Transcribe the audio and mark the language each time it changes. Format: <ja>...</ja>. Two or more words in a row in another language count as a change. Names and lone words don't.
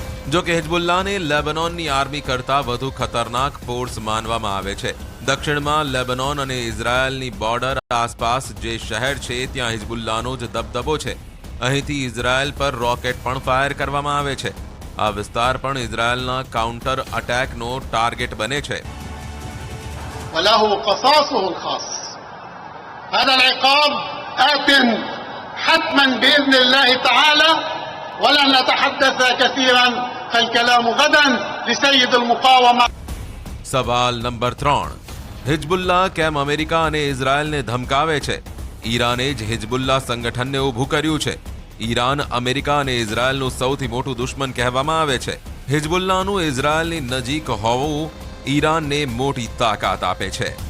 <gu>જો કે હિઝબુલ્લાહને લેબનોનની આર્મી કરતા વધુ ખતરનાક ફોર્સ માનવામાં આવે છે. દક્ષિણમાં લેબનોન અને ઇઝરાયલની બોર્ડર આસપાસ જે શહેર છે ત્યાં હિઝબુલ્લાહનો જ દબદબો છે. અહીંથી ઇઝરાયલ પર રોકેટ પણ ફાયર કરવામાં આવે છે. આ વિસ્તાર પણ ઇઝરાયલના</gu> <en>counter attack</en> <gu>ટાર્ગેટ બને છે.</gu> <ar>وله قصاصه الخاص. هذا العقاب آت حتما بإذن الله تعالى ولن نتحدث كثيرا فالكلام غدا لسيد المقاومة.</ar> <gu>સવાલ નંબર 3. હિઝબુલ્લાહ કેમ અમેરિકા અને ઇઝરાયલને ધમકાવે છે? ઈરાને જ હિઝબુલ્લાહ સંગઠનને ઊભું કર્યું છે. ઈરાન અમેરિકા અને ઇઝરાયલનું સૌથી મોટું દુશ્મન કહેવામાં આવે છે. હિઝબુલ્લાહનું ઇઝરાયલની નજીક હોવું ઈરાનને મોટી તાકાત આપે છે.</gu>